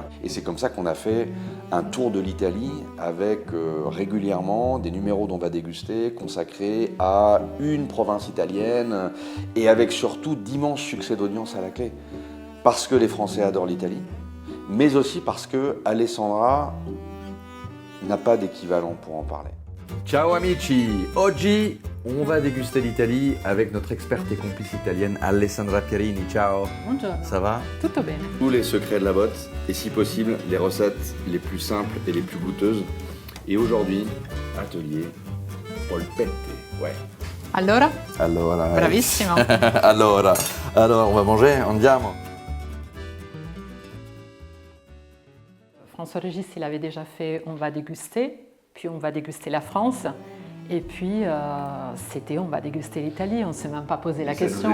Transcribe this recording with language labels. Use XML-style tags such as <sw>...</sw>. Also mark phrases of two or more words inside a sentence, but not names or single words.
<fr>Et c'est comme ça qu'on a fait un tour de l'Italie avec régulièrement des numéros dont on va déguster consacrés à une province italienne et avec surtout d'immenses succès d'audience à la clé. Parce que les Français adorent l'Italie, mais aussi parce que Alessandra n'a pas d'équivalent pour en parler.</fr> <it>Ciao amici! Oggi</it> <fr>on va déguster l'Italie avec notre experte et complice italienne Alessandra Pierini. Ciao!</fr> <it>Buongiorno.</it> <fr>Ça va?</fr> <it>Tutto bene.</it> <fr>Tous les secrets de la botte et si possible les recettes les plus simples et les plus goûteuses. Et aujourd'hui, atelier polpette. Ouais.</fr> <it>Allora? Allora, Bravissimo.</it> <fr>alors on va manger, andiamo. François-Régis, il avait déjà fait « On va déguster », puis « On va déguster la France », et puis c'était « On va déguster l'Italie », on ne s'est même pas posé la question.</fr>